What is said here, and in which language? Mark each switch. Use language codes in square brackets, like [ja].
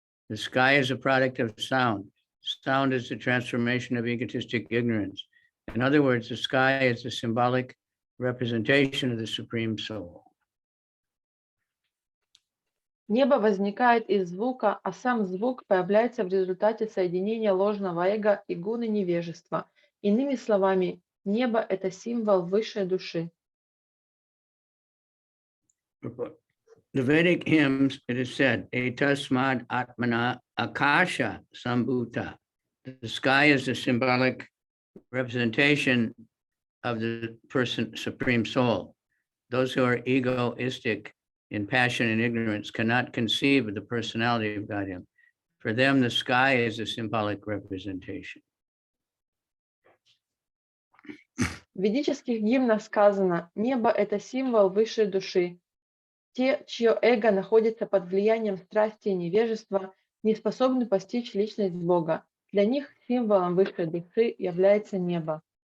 [en] The sky is a product of sound. Sound is the transformation of egotistic ignorance. In other words, the sky is a symbolic representation of the Supreme Soul. [ru] Небо возникает из звука, а сам звук появляется в результате соединения ложного эго и гуны невежества. Иными словами, небо – это символ высшей души. [en] The Vedic hymns, it is said, [sa] Etasmad Atmana Akasha Sambhuta. [en] The sky is a symbolic representation of the person, Supreme Soul. Those who are egoistic in passion and ignorance cannot conceive of the personality of Godhead. For them, the sky is a symbolic representation. [ru] В ведических гимнах сказано: «Небо – это символ высшей души». Те, чье эго находится под влиянием страсти и невежества, не способны постичь личность Бога. Для них символом высшей души является небо.